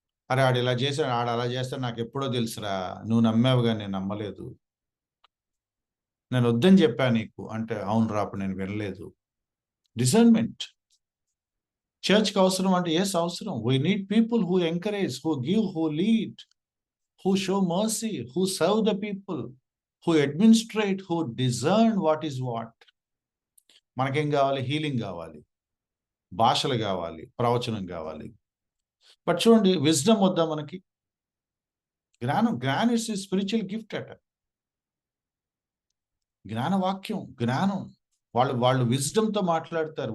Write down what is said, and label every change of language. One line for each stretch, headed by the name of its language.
Telugu: అరే ఆడు ఇలా చేశాడు, ఆడు అలా చేస్తాడు, నాకు ఎప్పుడో తెలుసురా, నువ్వు నమ్మావుగా, నేను నమ్మలేదు, నేను వద్దని చెప్పా నీకు అంటే, అవును రా అప్పుడు నేను వినలేదు. డిజర్న్మెంట్ చర్చ్కి అవసరం అంటే, ఎస్ అవసరం.
English: We need people who encourage, who give, who lead, who show mercy, who serve the people, who administrate, who discern what is what.
Telugu: మనకేం కావాలి? హీలింగ్ కావాలి, భాషలు కావాలి, ప్రవచనం కావాలి. బట్ చూడండి, విజ్డమ్ వద్దా మనకి? జ్ఞానం ఇస్ స్పిరిచువల్ గిఫ్ట్ అట. జ్ఞానవాక్యం, జ్ఞానం. వాళ్ళు విజ్డమ్తో మాట్లాడతారు.